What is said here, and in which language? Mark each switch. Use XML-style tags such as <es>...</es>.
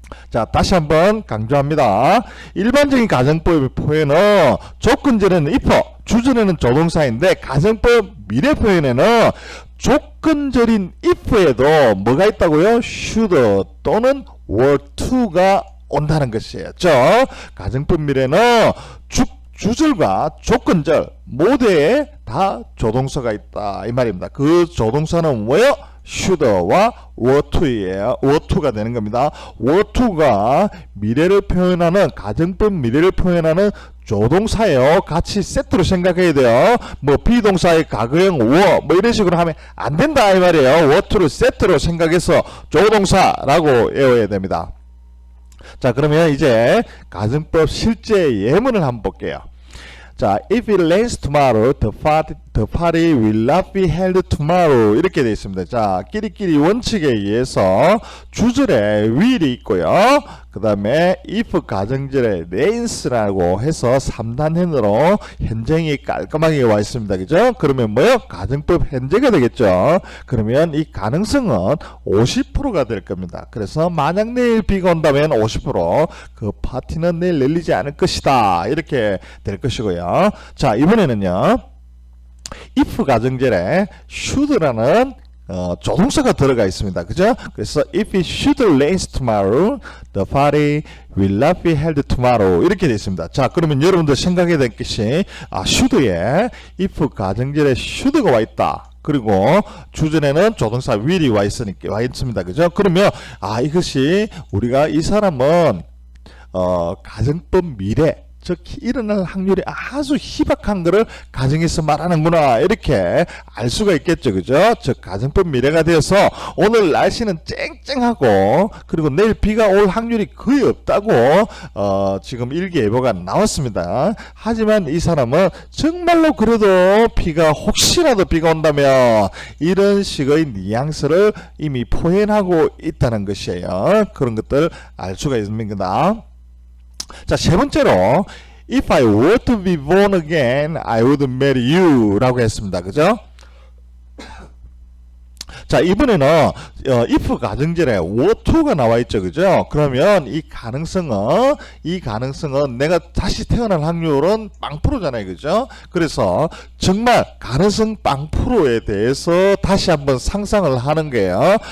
<ko>자, 다시 한번 강조합니다. 일반적인 가정법의 표현은 조건절에는 if, 주절에는 조동사인데 가정법 미래 표현에는 조건절인 if에도 뭐가 있다고요? should 또는 were to가 온다는 것이었죠. 가정법 미래는 주절과 조건절 모두에 다 조동사가 있다, 이 말입니다. 그 조동사는 뭐예요? should와 were to예요. were to가 되는 겁니다. were to가 미래를 표현하는, 가정법 미래를 표현하는 조동사예요. 같이 세트로 생각해야 돼요. 뭐 비동사의 과거형 were 뭐 이런 식으로 하면 안 된다, 이 말이에요. were to를 세트로 생각해서 조동사라고 외워야 됩니다. 자, 그러면 이제 가정법 실제 예문을 한번 볼게요. 자,</ko> <en>if it rains tomorrow, the party will not be held tomorrow.</en> <ko>이렇게 되어 있습니다. 자, 끼리끼리 원칙에 의해서 주절에 will이 있고요. 그 다음에 if 가정절에 rains라고 해서 3단현으로 현재형이 깔끔하게 와 있습니다. 그죠? 그러면 뭐요? 가정법 현재가 되겠죠. 그러면 이 가능성은 50%가 될 겁니다. 그래서 만약 내일 비가 온다면 50%, 그 파티는 내일 열리지 않을 것이다, 이렇게 될 것이고요. 자, 이번에는요, if 가정절에 should라는 조동사가 들어가 있습니다. 그죠?</ko> <en>그래서 if it should rain tomorrow, the party will not be held tomorrow.</en> <ko>이렇게 되어 있습니다. 자, 그러면 여러분들 생각해야 될 것이, should에 if 가정절에 should가 와 있다. 그리고 주전에는 조동사 will이 와 있습니다. 그죠? 그러면 이것이 우리가 이 사람은 가정법 미래, 즉 일어날 확률이 아주 희박한 거를 가정에서 말하는구나, 이렇게 알 수가 있겠죠. 그죠? 즉 가정법 미래가 되어서 오늘 날씨는 쨍쨍하고 그리고 내일 비가 올 확률이 거의 없다고 지금 일기예보가 나왔습니다. 하지만 이 사람은 정말로 그래도 혹시라도 비가 온다면 이런 식의 뉘앙스를 이미 표현하고 있다는 것이에요. 그런 것들 알 수가 있습니다. 자,</ko> <en>세 번째로 if I were to be born again, I would marry you</en> <ko>라고 했습니다. 그죠? 자, 이번에는 if 가정절에 were to가 나와 있죠. 그죠? 그러면 이 가능성은 내가 다시 태어날 확률은 0%잖아요. 그죠? 그래서 정말 가능성 0%에 대해서 다시 한번 상상을 하는 거예요.</ko>